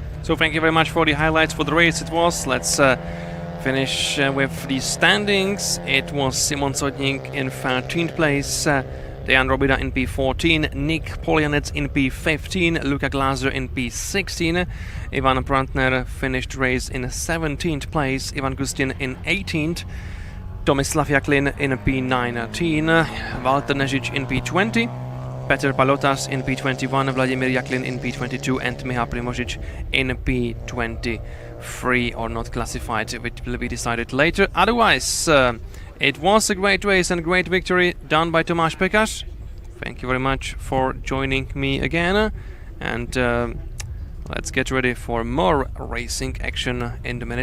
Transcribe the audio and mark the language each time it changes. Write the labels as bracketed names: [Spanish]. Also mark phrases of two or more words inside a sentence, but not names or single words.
[English] So thank you very much for the highlights for the race it was. Let's finish with the standings. It was Simon Sodnik in 13th place, Dejan Robida in P14, Nick Poljanec in P15, Luka Glaser in P16, Ivan Brantner finished race in 17th place, Ivan Gustin in 18th, Tomislav Jaklin in P19, Walter Nežič in P20, Petr Palotas in P21, Vladimir Jaklin in P22 and Miha Primožič in P23, or not classified, which will be decided later. Otherwise, it was a great race and great victory done by Tomáš Pekař. Thank you very much for joining me again, and let's get ready for more racing action in the minutes to come.